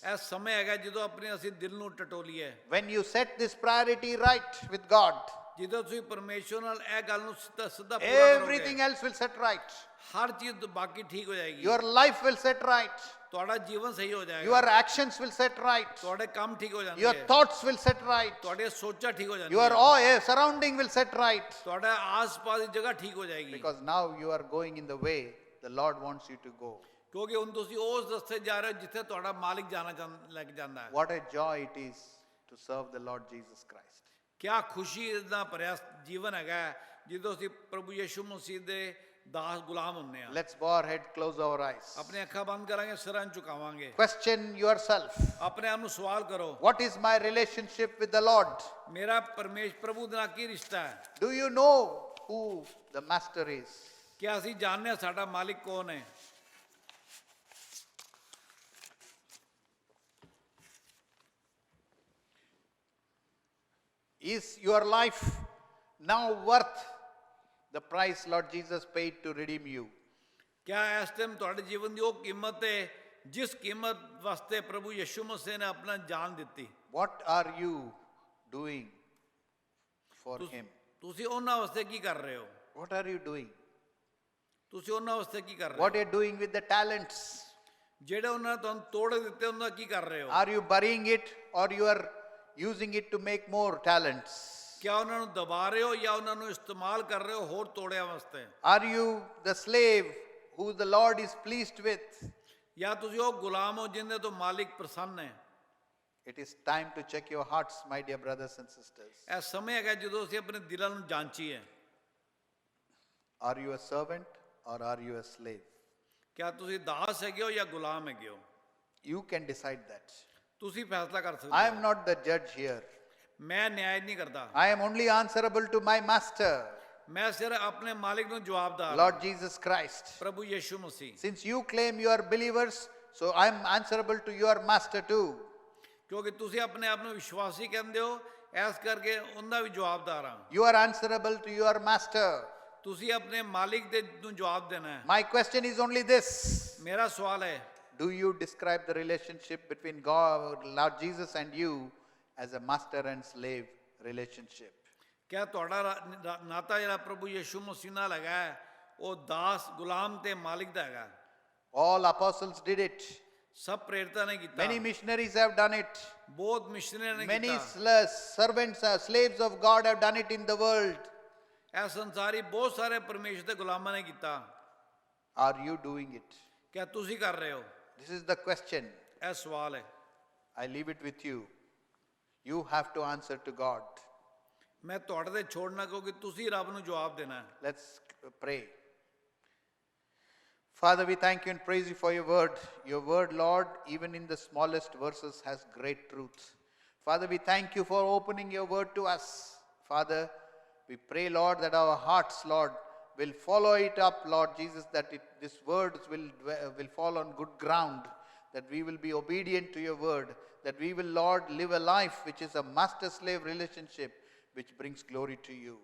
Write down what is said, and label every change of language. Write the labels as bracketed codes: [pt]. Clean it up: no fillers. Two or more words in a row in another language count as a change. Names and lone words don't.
[pa] ਇਹ ਸਮੇਂ ਹੈਗਾ ਜਦੋਂ ਆਪਣੇ ਅਸੀਂ ਦਿਲ ਨੂੰ ਟਟੋਲੀਏ, [en] When you set this priority right with God, [pa] ਜਦੋਂ ਤੁਸੀਂ ਪਰਮੇਸ਼ਵਰ ਨਾਲ ਇਹ ਗੱਲ ਨੂੰ ਸਿੱਧਾ ਸਿੱਧਾ ਪੂਰਾ ਕਰੋਗੇ, [en] everything else will set right. [pa] ਹਰ ਚੀਜ਼ ਬਾਕੀ ਠੀਕ ਹੋ ਜਾਏਗੀ, [en] Your life will set right. [pa] ਤੁਹਾਡਾ ਜੀਵਨ ਸਹੀ ਹੋ ਜਾਏਗਾ, [en] Your actions will set right. [pa] ਤੁਹਾਡੇ ਕੰਮ ਠੀਕ ਹੋ ਜਾਣਗੇ, [en] Your thoughts will set right. [pa] ਤੁਹਾਡੇ ਸੋਚਾਂ ਠੀਕ ਹੋ [en] Your [pa] ਜਾਣਗੀਆਂ, [en] surrounding will set right. [pa] ਤੁਹਾਡਾ ਆਸ-ਪਾਸ ਦੀ ਜਗ੍ਹਾ ਠੀਕ ਹੋ ਜਾਏਗੀ, [en] Because now you are going in the way the Lord wants you to go. [pa] ਕਿਉਂਕਿ ਹੁਣ ਤੁਸੀਂ ਉਸ ਰਸਤੇ ਜਾ ਰਹੇ ਹੋ ਜਿੱਥੇ ਤੁਹਾਡਾ ਮਾਲਿਕ ਜਾਣਾ ਲੈ ਕੇ ਜਾਂਦਾ ਹੈ। [en] What a joy it is to serve the Lord Jesus Christ. [pa] ਕਿਆ ਖੁਸ਼ੀ ਦਾ ਭਰਿਆ ਜੀਵਨ ਹੈਗਾ ਜਦੋਂ ਅਸੀਂ ਪ੍ਰਭੂ ਯਿਸੂ ਮਸੀਹ ਦੇ ਦਾਸ ਗੁਲਾਮ ਹੁੰਨੇ ਆ। [en] Let's bow our head, close our eyes. [pa] ਆਪਣੇ ਅੱਖਾਂ ਬੰਦ ਕਰਾਂਗੇ, ਸਿਰਾਂ ਨੂੰ ਝੁਕਾਵਾਂਗੇ, [en] Question yourself. [pa] ਆਪਣੇ ਆਪ ਨੂੰ ਸਵਾਲ ਕਰੋ, [en] What is my relationship with the Lord? [pa] ਮੇਰਾ ਪ੍ਰਭੂ ਦੇ ਨਾਲ ਕੀ ਰਿਸ਼ਤਾ ਹੈ? [en] Do you know who the master is? [pa] ਕਿਆ ਅਸੀਂ ਜਾਣਦੇ ਹਾਂ ਸਾਡਾ ਮਾਲਿਕ ਕੌਣ ਹੈ? [en] Is your life now worth the price Lord Jesus paid to redeem you? [pa] ਕਿਆ ਇਸ ਟਾਈਮ ਤੁਹਾਡੇ ਜੀਵਨ ਦੀ ਉਹ ਕੀਮਤ ਹੈ ਜਿਸ ਕੀਮਤ ਵਾਸਤੇ ਪ੍ਰਭੂ ਯਿਸੂ ਮਸੀਹ ਨੇ ਆਪਣਾ ਜਾਨ ਦਿੱਤੀ? [en] What are you doing for him? [pa] ਤੁਸੀਂ ਉਹਨਾਂ ਵਾਸਤੇ ਕੀ ਕਰ ਰਹੇ ਹੋ? [en] What are you doing? [pa] ਤੁਸੀਂ ਉਹਨਾਂ ਵਾਸਤੇ ਕੀ ਕਰ ਰਹੇ [en] What [pa] ਹੋ? [en] are you doing with the talents? [pa] ਜਿਹੜੇ ਉਹਨਾਂ ਨੇ ਤੁਹਾਨੂੰ ਤੋੜ ਦਿੱਤੇ ਉਹਨਾਂ ਦਾ ਕੀ ਕਰ ਰਹੇ ਹੋ? [en] Are you burying it or you are using it to make more talents? [pa] ਕਿਆ ਉਹਨਾਂ ਨੂੰ ਦਬਾ ਰਹੇ ਹੋ ਜਾਂ ਉਹਨਾਂ ਨੂੰ ਇਸਤੇਮਾਲ ਕਰ ਰਹੇ ਹੋ ਹੋਰ ਤੋੜਿਆਂ ਵਾਸਤੇ? [en] Are you the slave who the Lord is pleased with? [pa] ਜਾਂ ਤੁਸੀਂ ਉਹ ਗੁਲਾਮ ਹੋ ਜਿਨ੍ਹਾਂ ਤੋਂ ਮਾਲਿਕ ਪ੍ਰਸੰਨ ਹੈ? [en] It is time to check your hearts, my dear brothers and sisters. [pa] ਇਹ ਸਮੇਂ ਹੈਗਾ ਜਦੋਂ ਅਸੀਂ ਆਪਣੇ ਦਿਲਾਂ ਨੂੰ ਜਾਂਚੀਏ। [en] Are you a servant or are you a slave? [pa] ਕਿਆ ਤੁਸੀਂ ਦਾਸ ਹੈਗੇ ਹੋ ਜਾਂ ਗੁਲਾਮ ਹੈਗੇ ਹੋ? [en] You can decide that. [pa] ਤੁਸੀਂ ਫੈਸਲਾ ਕਰ [en] I [pa] ਸਕਦੇ [en] am not the judge here. [pa] ਹੋ। ਮੈਂ ਨਿਆਂ ਨਹੀਂ ਕਰਦਾ, [en] I am only answerable to my master, [pa] ਮੈਂ ਸਿਰਫ ਆਪਣੇ ਮਾਲਿਕ ਨੂੰ ਜਵਾਬਦਾਰ ਹਾਂ, [en] Lord Jesus Christ. [pa] ਪ੍ਰਭੂ ਯਿਸੂ ਮਸੀਹ। [en] Since you claim you are believers, so I am answerable to your master too. [pa] ਕਿਉਂਕਿ ਤੁਸੀਂ ਆਪਣੇ ਆਪ ਨੂੰ ਵਿਸ਼ਵਾਸੀ ਕਹਿੰਦੇ ਹੋ, ਇਸ ਕਰਕੇ ਉਹਦਾ ਵੀ ਜਵਾਬਦਾਰ ਹਾਂ। [en] You are answerable to your master. [pa] ਤੁਸੀਂ ਆਪਣੇ ਮਾਲਿਕ ਦੇ ਨੂੰ ਜਵਾਬ ਦੇਣਾ ਹੈ। [en] My question is only this. [pa] ਮੇਰਾ ਸਵਾਲ ਹੈ, [en] Do you describe the relationship between God, Lord Jesus and you as a master and slave relationship? [pa] ਕਿਆ ਤੁਹਾਡਾ ਨਾਤਾ ਜਿਹੜਾ ਪ੍ਰਭੂ ਯਿਸੂ ਮਸੀਹ ਨਾਲ ਹੈਗਾ ਹੈ, ਉਹ ਦਾਸ ਗੁਲਾਮ ਤੇ ਮਾਲਿਕ ਦਾ ਹੈਗਾ? [en] All apostles did it. [pa] ਸਭ ਪ੍ਰੇਰਿਤਾਂ ਨੇ ਕੀਤਾ, [en] Many missionaries have done it. [pa] ਬਹੁਤ ਮਿਸ਼ਨਰੀਆਂ ਨੇ [en] Many [pa] ਕੀਤਾ, [en] servants, slaves of God have done it in the world. [pa] ਇਹ ਸੰਸਾਰੀ ਬਹੁਤ ਸਾਰੇ ਪਰਮੇਸ਼ਰ ਦੇ ਗੁਲਾਮਾਂ ਨੇ ਕੀਤਾ। [en] Are you doing it? [pa] ਕਿਆ ਤੁਸੀਂ ਕਰ ਰਹੇ ਹੋ? [en] This is the question. [pa] ਇਹ ਸਵਾਲ ਹੈ। [en] I leave it with you. You have to answer to God. [pa] ਮੈਂ ਤੁਹਾਡੇ ਤੇ ਛੋੜਨਾ, ਕਿਉਂਕਿ ਤੁਸੀਂ ਰੱਬ ਨੂੰ ਜਵਾਬ ਦੇਣਾ ਹੈ। [en] Let's pray. Father, we thank you and praise you for your word. Your word, Lord, even in the smallest verses, has great truth. Father, we thank you for opening your word to us. Father, we pray, Lord, that our hearts, Lord, will follow it up, Lord Jesus, that this word will fall on good ground, that we will be obedient to your word, that we will, Lord, live a life which is a master-slave relationship which brings glory to you.